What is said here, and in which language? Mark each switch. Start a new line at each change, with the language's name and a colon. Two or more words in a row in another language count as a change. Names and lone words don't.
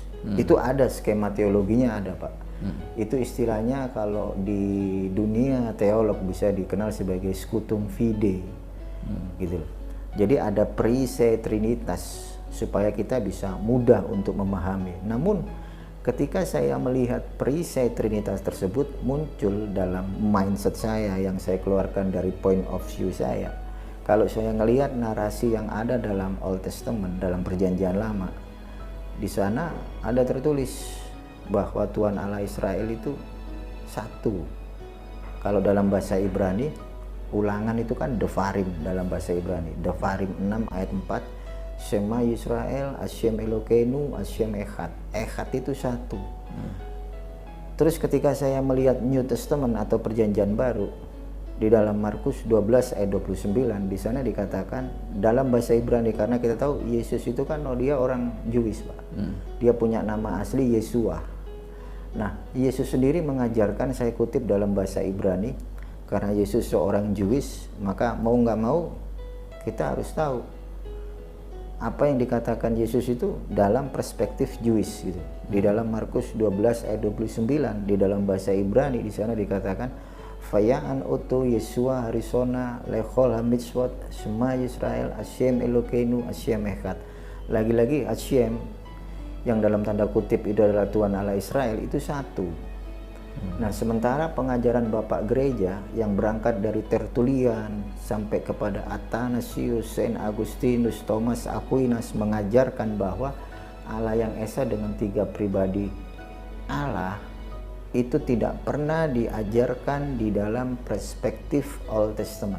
Indonesian: Itu ada skema teologinya ada Pak. Itu istilahnya kalau di dunia teolog bisa dikenal sebagai
Latin: scutum fide,
Indonesian: gitu. Jadi ada perisai Trinitas supaya kita bisa mudah untuk memahami. Namun ketika saya melihat perisai Trinitas tersebut muncul dalam mindset saya yang saya keluarkan dari
English: point of view
Indonesian: saya. Kalau saya ngelihat narasi yang ada dalam Old Testament, dalam Perjanjian Lama, di sana ada tertulis bahwa Tuhan Allah Israel itu satu. Kalau dalam bahasa Ibrani, Ulangan itu kan Devarim dalam bahasa Ibrani. Devarim 6 ayat 4.
Hebrew: שמע ישראל השם אלוקינו השם אחד.
Indonesian: Echad itu satu. Terus ketika saya melihat New Testament atau Perjanjian Baru, di dalam Markus 12 ayat 29, di sana dikatakan dalam bahasa Ibrani, karena kita tahu Yesus itu kan dia orang Jewish Pak. Dia punya nama asli Yesua. Nah, Yesus sendiri mengajarkan, saya kutip dalam bahasa Ibrani, karena Yesus seorang Jewish, maka mau nggak mau kita harus tahu apa yang dikatakan Yesus itu dalam perspektif Jewish gitu. Di dalam Markus 12 ayat 29 di dalam bahasa Ibrani di sana dikatakan
Hebrew: ויען אותו ישוע הראשונה לכל המצוות שמע ישראל השם אלוקינו השם אחד.
Indonesian: Lagi-lagi Hashem yang dalam tanda kutip itu adalah Tuhan Allah Israel itu satu. Nah sementara pengajaran Bapak Gereja yang berangkat dari Tertullian sampai kepada Athanasius, Saint Augustinus, Thomas Aquinas mengajarkan bahwa Allah yang Esa dengan 3 pribadi Allah itu tidak pernah diajarkan di dalam perspektif Old Testament.